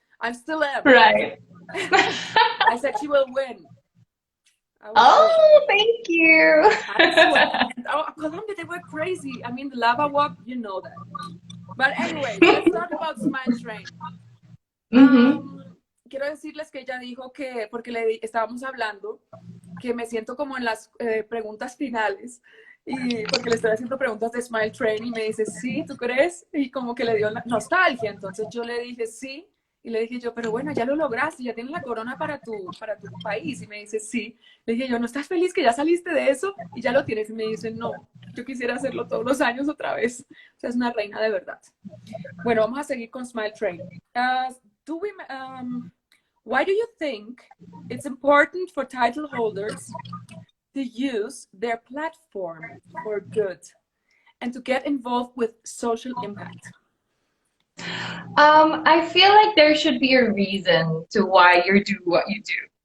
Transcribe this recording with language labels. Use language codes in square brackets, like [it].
[en] I still am. Right. I said she will win. I was sure. Oh, thank you. I swear. Oh, Colombia, they were crazy. I mean, the lava walk, you know that. But anyways, let's talk about Smile Train. Mm-hmm. [es] Quiero decirles que ella dijo que, porque estábamos hablando, que me siento como en las preguntas finales, y porque le estoy haciendo preguntas de Smile Train y me dice, sí, ¿tú crees? Y como que le dio nostalgia, entonces yo le dije, sí, y le dije yo, pero bueno, ya lo lograste, ya tienes la corona para tu país, y me dice, sí. Le dije yo, ¿no estás feliz que ya saliste de eso y ya lo tienes? Y me dice, no, yo quisiera hacerlo todos los años otra vez. O sea, es una reina de verdad. Bueno, vamos a seguir con Smile Train. [en] Do we, why do you think it's important for title holders to use their platform for good and to get involved with social impact? I feel like there should be a reason to why you do what you do.